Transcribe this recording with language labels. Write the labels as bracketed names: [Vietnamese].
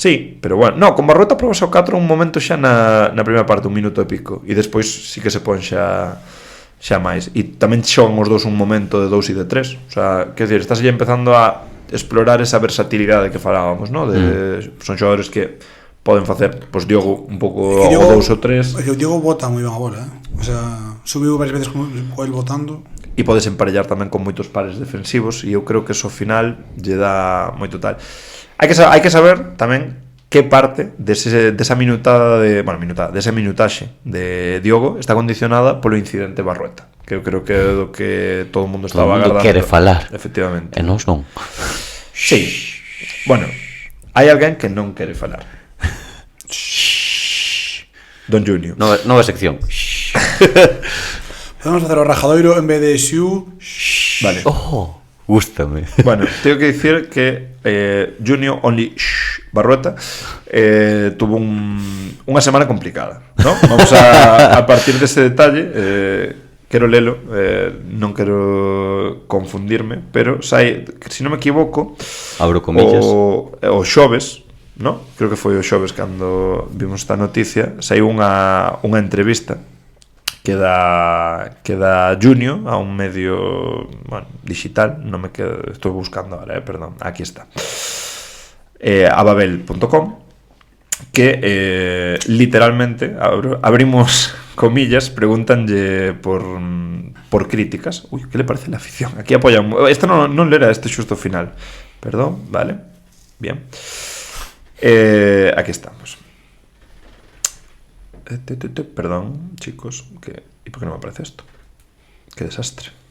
[Galician] Sí, pero bueno, no, con Barrueta próbase ao 4 un momento xa na primeira parte, un minuto e pico, e despois sí que se pon xa máis, e tamén xogan os dous un momento de 2 e de 3, o sea, quer dizer, estás ya empezando a explorar esa versatilidade que falábamos, ¿no? Son xogadores que poden facer, pois Diogo un pouco o 2 ou 3. O Diogo bota moi ben a bola, o sea, subiu varias veces con el botando. E podes emparellar tamén con moitos pares defensivos, e eu creo que eso ao final lle dá moito tal. Hai que saber tamén que parte desa minutada dese minutaxe de Diogo está condicionada polo incidente Barrueta, que eu creo que é do que todo o mundo estaba agardando. Todo o mundo quere falar. Efectivamente. E nós non. Sí. Bueno, hai alguén que non quere falar. Don Junio. Nova sección. Podemos facer o rajadoiro en vez de Xiu. Vale. Gústame. [Spanish] Bueno, tengo que decir que Junior Only Barrueta tuvo unha semana complicada, ¿no? [Galician] Vamos a partir dese detalle, quero lelo, non quero confundirme, pero sai, se non me equivoco, [Spanish] Abro comillas. [Galician] o xoves, ¿no? Creo que foi o xoves cando vimos esta noticia, saiu unha entrevista que da Junior a un medio, bueno, digital, non me quedo, estou buscando ahora, perdón, aquí está, a babel.com, que literalmente abrimos comillas, pregúntanlle por críticas. [Spanish] Uy, que le parece la afición? Aquí apoyan, [Galician] isto non lera este xusto final, [Spanish] perdón, vale, bien, aquí estamos. Perdón, chicos, ¿y por qué no me aparece esto? Qué desastre.